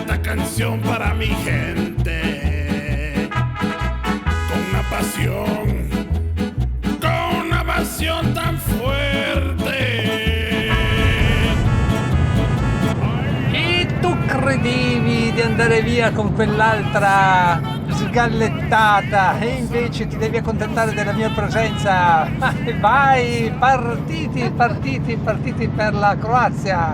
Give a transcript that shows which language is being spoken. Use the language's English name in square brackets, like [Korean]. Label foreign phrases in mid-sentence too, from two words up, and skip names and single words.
[Spanish] canción para mi gente, con una pasión tan fuerte. [Italian] E tu credevi di andare via con quell'altra sgallettata e invece ti devi accontentare della mia presenza. Vai, partiti per la Croazia.